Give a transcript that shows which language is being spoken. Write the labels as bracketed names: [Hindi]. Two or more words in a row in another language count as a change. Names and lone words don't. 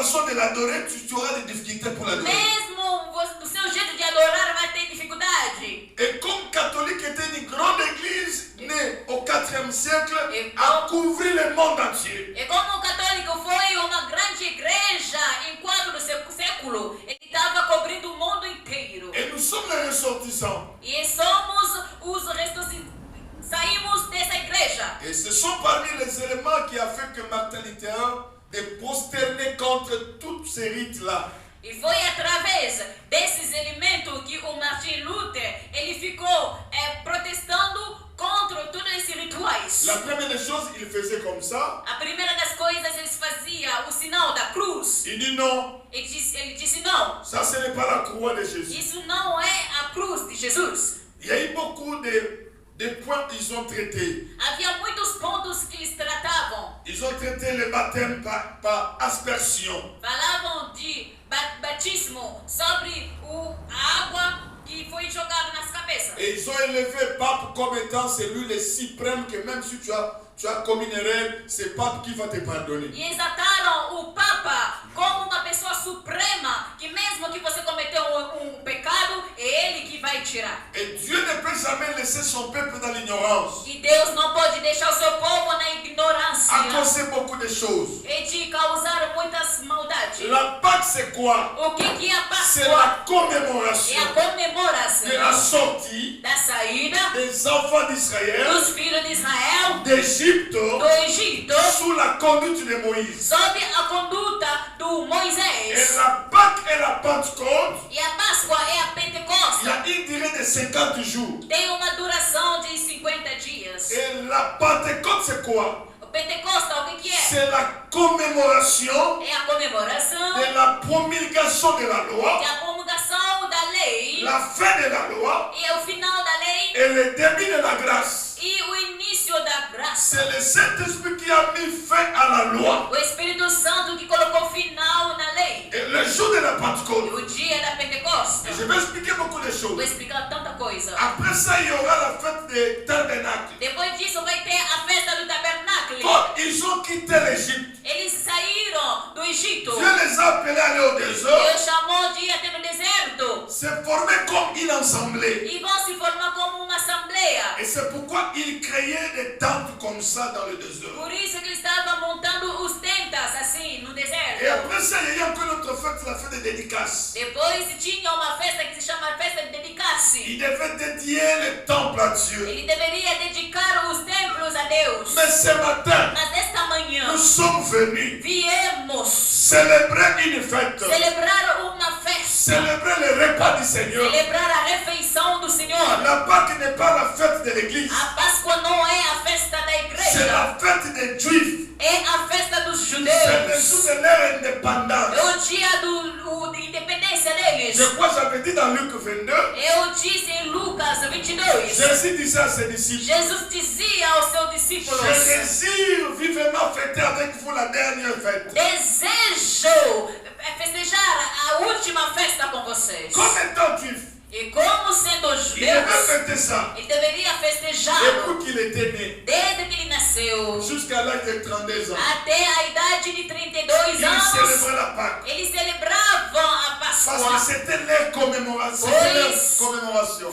[French] de l'adorer, tu auras des difficultés pour l'adorer. [Portuguese] Mesmo o seu jeito de adorar vai ter dificuldade. [French] Et comme catholique était une grande église née au 4e siècle, Et a couvert le monde entier. [Portuguese] E como o católico foi uma grande igreja em 4 séculos, ele estava cobrindo o mundo inteiro. [French] Et nous sommes les ressortissants. [Portuguese] E somos os saímos dessa igreja. [French] Et ce sont parmi les éléments qui a fait que Martin Luther est prosterné contre tous ces rites-là. [Portuguese] E foi através desses elementos que o Martin Luther ele ficou protestando contra todos esses rituais. [French] La première des choses, il faisait comme ça. [Portuguese] A primeira das coisas, eles faziam o sinal da cruz. [French] Il dit non, [Portuguese] Ele disse não, [French] ça ce n'est pas la croix de Jésus. [Portuguese] isso não é a cruz de Jesus. [French] Il y a eu beaucoup de points qu'ils ont traités. [Portuguese] Havia muitos pontos que eles tratavam. [French] Ils ont traité le baptême par aspersion. [Portuguese] Falavam de batismo sobre a água que foi jogada nas cabeças. [French] Et ils ont élevé Pape comme étant celui le suprême que même si tu as commis une erreur, c'est Pape qui va te pardonner. [Portuguese] E exaltaram o Papa como uma pessoa suprema, que mesmo que você cometeu pecado, é ele que vai tirar. [French] Et Dieu ne peut jamais laisser son peuple dans l'ignorance. [Portuguese] E Deus não pode deixar o seu povo na ignorância [French] À cause de beaucoup de choses. [Portuguese] e de causar muitas maldades. [French] La Pâque c'est quoi? [Portuguese] O que é a [French] C'est [Portuguese] Páscoa? [French] la [Portuguese] É [French] commémoration [Portuguese] a comemoração [French] de la sortie [Portuguese] da saída [French] des enfants d'Israël [Portuguese] dos filhos de Israel [French] d'Égypte [Portuguese] do Egito [French] sous la conduite de Moïse. [Portuguese] sob a conduta do [French] Et [Portuguese] Moisés. [French] la Pâque et la Pentecôte, [Portuguese] E a Páscoa é a [French] il y [Portuguese] Pentecoste. [French] a une durée de 50 jours. [Portuguese] Tem uma duração de 50 dias. [French] Et la Pentecôte c'est quoi? [Portuguese] O Pentecoste, o que é? [French] C'est la commémoration [Portuguese] É a comemoração [French] de la promulgation de la loi, [Portuguese] de a promulgação da lei [French] la fin de la loi [Portuguese] e o final da lei [French] et le début de la grâce. [Portuguese] e o início da graça. [French] C'est le Saint-Esprit qui a mis fin à la loi. [Portuguese] O Espírito Santo que colocou final na lei. [French] Et le jour de la [Portuguese] E [French] Pentecôte, [Portuguese] o dia da Pentecoste. [French] et je vais expliquer beaucoup de [Portuguese] Vou [French] choses. [Portuguese] explicar tanta coisa. [French] Après ça, il y aura la fête des tabernacles. [Portuguese] Depois disso vai ter a festa do tabernáculo. [French] Quand ils ont quitté l'Égypte, [Portuguese] Eles saíram do Egito. [French] Dieu les a appelés à aller au désert. [Portuguese] Deus chamou de ir até no deserto. [French] Se former comme une assemblée. [Portuguese] E vão se formar como uma assembleia. [French] Et c'est pourquoi ils créaient des tentes comme ça dans le désert. [Portuguese] Por isso que eles estavam montando os tentas assim no [French] Et [Portuguese] deserto. [French] après ça, il y a eu encore notre fête, la fête des dédicaces. [Portuguese] Depois tinha uma festa que se chama festa de dedicar-se. [French] Il devait dédier le temple à Dieu. [Portuguese] Ele deveria dedicar os templos a Deus. [French] Mais ce matin, [Portuguese] Mas nesta manhã [French] nous sommes venus [Portuguese] viemos [French] célébrer une fête. [Portuguese] celebrar uma festa. [French] Célébrer le repas du Seigneur. [Portuguese] Celebrar a refeição do Senhor. [French] La Pâque n'est pas la fête de l'église. [Portuguese] A Páscoa não é a festa da [French] C'est [Portuguese] igreja. [French] la fête des Juifs. [Portuguese] É a festa dos [French] C'est le jour [Portuguese] judeus. [French] de leur indépendance. [Portuguese] É o dia da independência deles. [French] Je crois que j'avais dit dans Luc 22, [Portuguese] Eu disse em Lucas 22. [French] Jésus disait à ses disciples, [Portuguese] Jesus dizia aos seus discípulos: [French] je désire vivement fêter avec vous la dernière fête. [Portuguese] desejo festejar a última festa com vocês. [French] Comme étant juif, [Portuguese] E como sendo [French] il devait [Portuguese] judeus, [French] fêter ça [Portuguese] ele deveria festejar [French] depuis qu'il était né, [Portuguese] desde que ele nasceu [French] jusqu'à l'âge de 32 ans. [Portuguese] até a idade de 32 [French] Il [Portuguese] anos. [French] célébrait la Pâque. [Portuguese] Eles celebravam a [French] Parce que [Portuguese] Páscoa. [French] c'était leur commémoration. Oui. C'était leur commémoration.